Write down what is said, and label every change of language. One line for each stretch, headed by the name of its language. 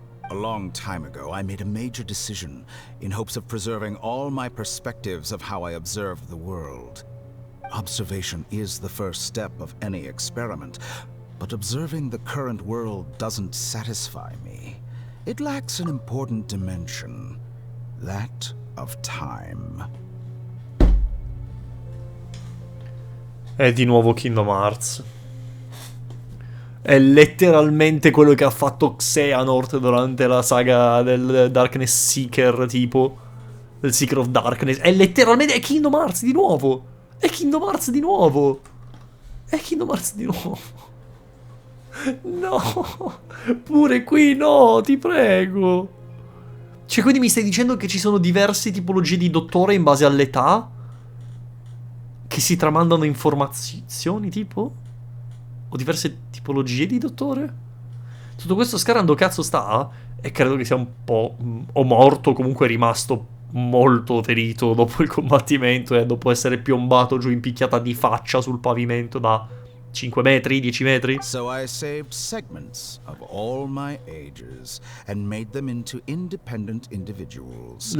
English: A long time ago, I made a major decision in hopes of preserving all my perspectives of how I observed the world. Observation is the first step of any experiment, but observing the current world doesn't satisfy me. It lacks an important dimension, that of time.
Italian: È di nuovo Kingdom Hearts. È letteralmente quello che ha fatto Xehanort durante la saga del Darkness Seeker, tipo. Del Seeker of Darkness. È letteralmente... È Kingdom Hearts di nuovo! È Kingdom Hearts di nuovo! È Kingdom Hearts di nuovo! No! Pure qui no, ti prego! Cioè, quindi mi stai dicendo che ci sono diverse tipologie di dottore in base all'età? Che si tramandano informazioni, tipo? O diverse tipologie di dottore? Tutto questo Scarando cazzo sta? E credo che sia un po'... o morto, comunque è rimasto molto ferito dopo il combattimento e dopo essere piombato giù in picchiata di faccia sul pavimento da 5 metri, 10 metri.
English: So I saved segments of all my ages and made them into independent individuals.